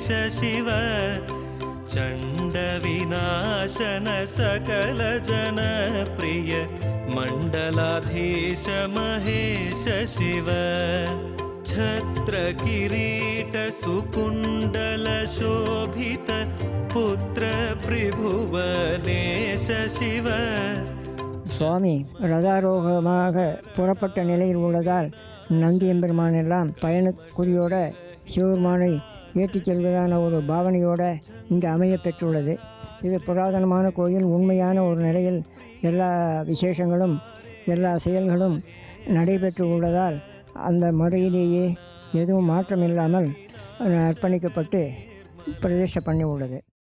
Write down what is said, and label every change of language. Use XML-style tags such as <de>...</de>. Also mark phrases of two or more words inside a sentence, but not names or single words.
<sa>शिव चंड विनाशन सकल जन प्रिय मंडलाधीश महेश शिव छत्र किरीट सुकुंडल शोभित पुत्र त्रिभुवनेश शिव</sa> <ta>சுவாமி ரதாரோகமாக புறப்பட்ட நிலையில் உள்ளதால் நந்தியம்பெருமான் எல்லாம் பயணக்குறியோட சிவபெருமானை ஏற்றிச் செல்வதான ஒரு பாவனையோட இங்கு அமைய பெற்றுள்ளது. இது புராதனமான கோயில். உண்மையான ஒரு நிலையில் எல்லா விசேஷங்களும் எல்லா செயல்களும் நடைபெற்று உள்ளதால் அந்த முறையிலேயே எதுவும் மாற்றம் இல்லாமல் அர்ப்பணிக்கப்பட்டு பிரதிஷ்டை பண்ணி உள்ளது.</ta>